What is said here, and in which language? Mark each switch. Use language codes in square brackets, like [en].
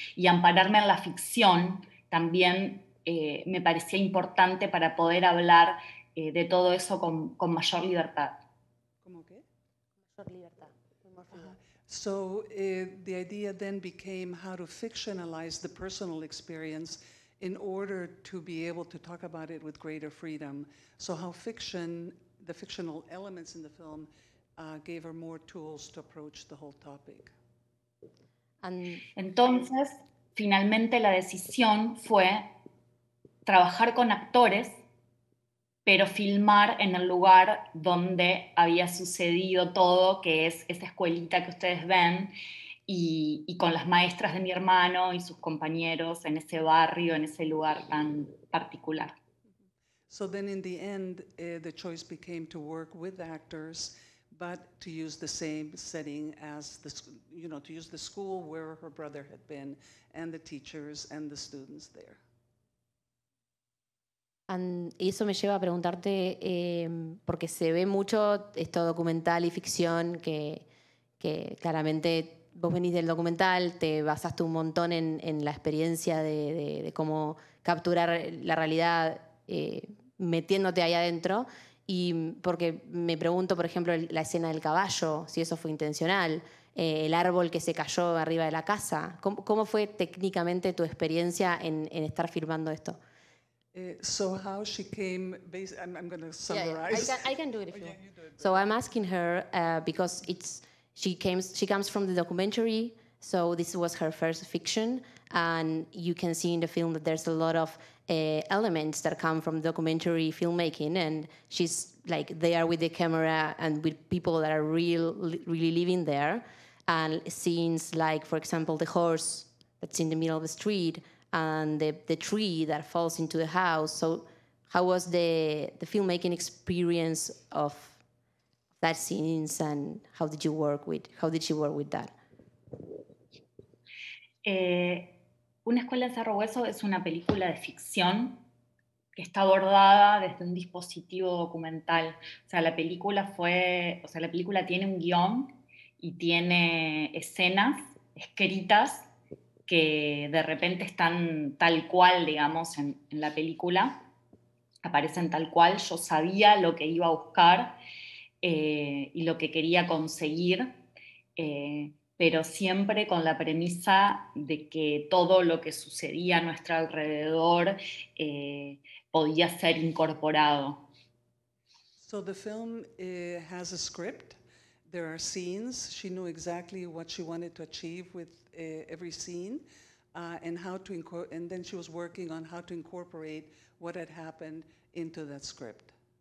[es] Y ampararme en la ficción también me parecía importante para poder hablar de todo eso con mayor libertad. ¿Cómo qué? Mayor libertad. [en] So the idea then became how to fictionalize the personal experience in order to be able to talk about it with greater freedom. So how fiction, the fictional elements in the film, gave her more tools to approach the whole topic. [es] Entonces, finalmente la decisión fue trabajar con actores, pero filmar en el lugar donde había sucedido todo, que es esa escuelita que ustedes ven, y con las maestras de mi hermano y sus compañeros en ese barrio, en ese lugar tan particular. [en] So then in the end, the choice became to work with actors, but to use the same setting as to use the school where her brother had been, and the teachers and the students there. [es] Y eso me lleva a preguntarte, porque se ve mucho esto documental y ficción, que claramente vos venís del documental, te basaste un montón en la experiencia de cómo capturar la realidad metiéndote ahí adentro. Y porque me pregunto, por ejemplo, la escena del caballo, si eso fue intencional, el árbol que se cayó arriba de la casa. ¿Cómo fue técnicamente tu experiencia en estar filmando esto? [en] So how she came, I'm going to summarize. Yeah. I can do it if you want. So I'm asking her because she comes from the documentary, so this was her first fiction, and you can see in the film that there's a lot of elements that come from documentary filmmaking, and she's like there with the camera and with people that are really living there, and scenes like, for example, the horse that's in the middle of the street, and the tree that falls into the house. So how was the filmmaking experience of that scenes, and how did she work with that? [es] Una escuela en Cerro Hueso es una película de ficción que está abordada desde un dispositivo documental. O sea, la película tiene un guión y tiene escenas escritas que de repente están tal cual, digamos, en la película, aparecen tal cual. Yo sabía lo que iba a buscar y lo que quería conseguir, pero siempre con la premisa de que todo lo que sucedía a nuestro alrededor podía ser incorporado. [en] So the film has a script. There are scenes. She knew exactly what she wanted to achieve with every scene, and then she was working on how to incorporate what had happened into that script.